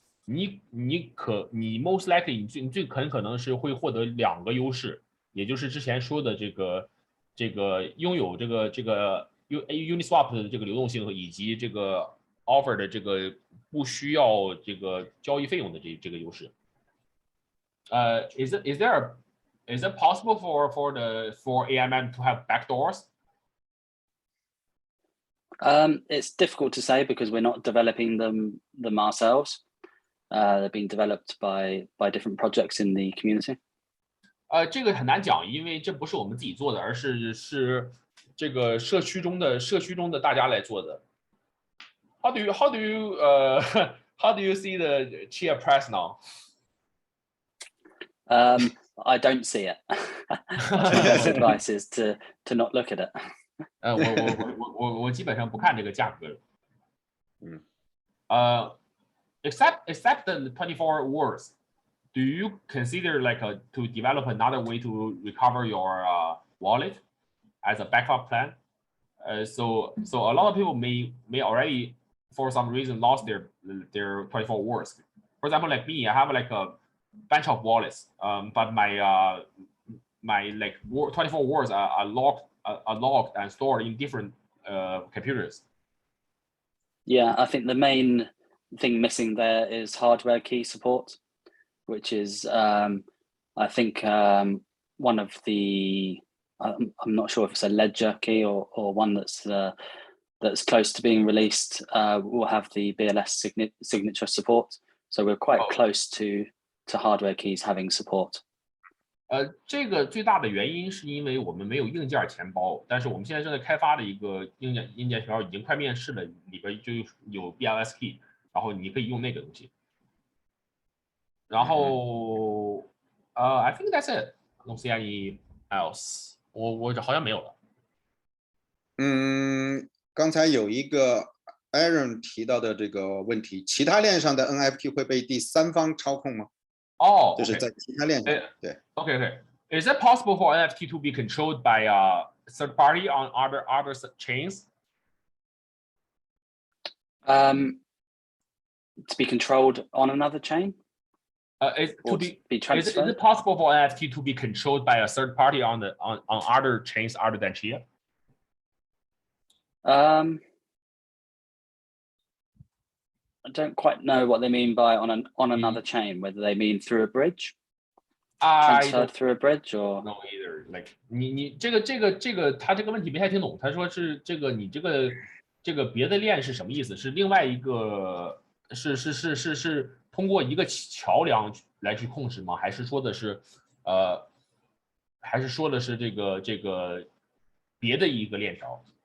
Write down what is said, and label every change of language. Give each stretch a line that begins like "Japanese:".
Chinese: 你
English: most likely
Chinese: 你最可能是会获得2个优势，也就是之前说的这个拥有这个 Uniswap 的这个流动性以及这个 offer 的这个不需要这个交易费用的这个优势。
English: Is it possible for AMM to have backdoors? It's difficult to say because we're not developing them ourselves. They've been developed by different projects in the community.
Chinese: 这个很难讲，因为这不是我们自己做的，而是这个社区中的大家来做的。
English: How do you how do you see the Chia price now? I don't see it. My best advice is to not look at it.
Chinese: 我基本上不看这个价格。
English: Except the 24 words, do you consider like to develop another way to recover your wallet as a backup plan? So a lot of people may already for some reason lost their 24 words. For example, like me, I have like a bunch of wallets, but my like 24 words are logged and stored in different computers. Yeah, I think the main thing missing there is hardware key support, which is I think one of the I'm not sure if it's a ledger key or one that's close to being released will have the BLS signature support. So we're quite close to hardware keys having support.
Chinese: 这个最大的原因是因为我们没有硬件钱包，但是我们现在正在开发的一个硬件钱包已经快面世了，里边就有 BLS key， 然后你可以用那个东西。
English: 然后I think that's it. I don't see any else.
Chinese: 我好像没有了。刚才有一个 Aaron 提到的这个问题，其他链上的 NFT 会被第三方操控吗？就是在其他链上。对。
English: Okay. Is it possible for NFT to be controlled by a third party on other chains? To be controlled on another chain? Is transferred? it possible for NFT to be controlled by a third party on other chains other than Chia? I don't quite know what they mean by on another chain, whether they mean through a bridge, transferred through a bridge, or no either. Like
Chinese: 你这个他这个问题没太听懂，他说是这个你这个别的链是什么意思？是另外一个是通过一个桥梁来去控制吗？还是说的是这个别的一个链条？